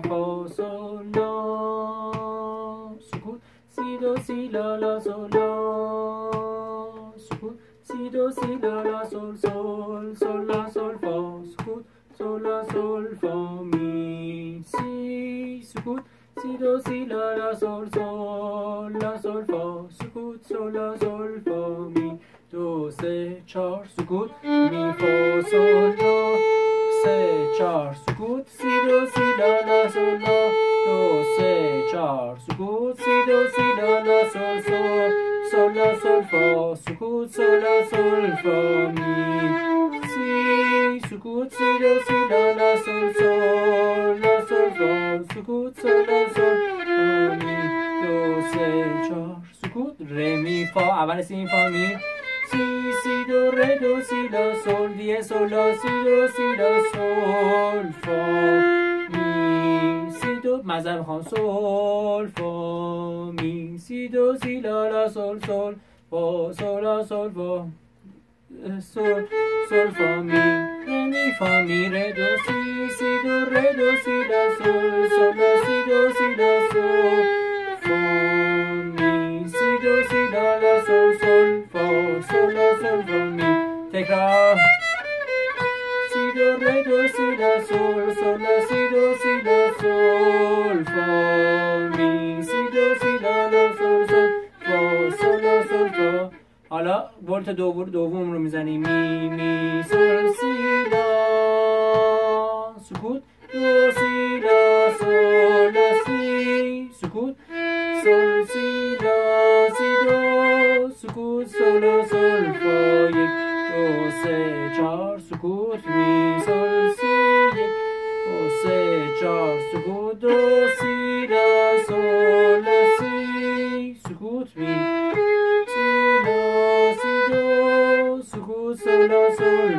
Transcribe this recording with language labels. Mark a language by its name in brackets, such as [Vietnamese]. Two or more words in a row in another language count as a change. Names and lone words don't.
[Persian] فا سول لا، سکوت، سی دو سی لا لا سول لا، سکوت، سی دو سی لا لا سول سول سول لا سول فا، سکوت، سول لا سول فا می سی، سکوت، سی دو سی لا لا سول سول لا سول فا، سکوت، سول لا سول فا می دو سه چهار، سکوت، می فا سول لا، سه چهار، سکوت، سی دو سی لا لا سول لا، دو سه چهار، سکوت، سی دو سی لا لا سول سول سول لا سول فا، سکوت، سول لا سول فا می سی، سکوت، سی دو سی لا لا سول سول لا سول فا، سکوت، سول لا سول فا می دو سه چهار، سکوت، ره می فا، اول سی فا می سی سی دو ره دو سی لا سول دی سول لا سی دو سی لا سول فا می سی دو مزه میخوام سول فا می سی دو سی لا لا سول سول فا سول لا سول فا سول سول فا می ره می فا می ره دو سی سی دو ره دو سی لا سول سول لا سی دو سی لا سول فا می سی دو سی لا لا سول سول فا سول لا سول فا می. تکرار. سی دو ره دو سی لا سول سول لا سی دو سی لا سول فا می سی دو سی لا لا سول سول فا سول لا سول فا. حالا ولت دوم رو میزنیم. می می سول سی لا، سکوت، دو سی لا سول لا سی، سکوت، سول سی لا سی دو، سکوت، سول لا سول فا یک دو سه چهار، سکوت، می سول سی یک دو سه چهار، سکوت، دو سی لا سول لا سی، سکوت، می سی لا سی دو، سکوت، سول لا سول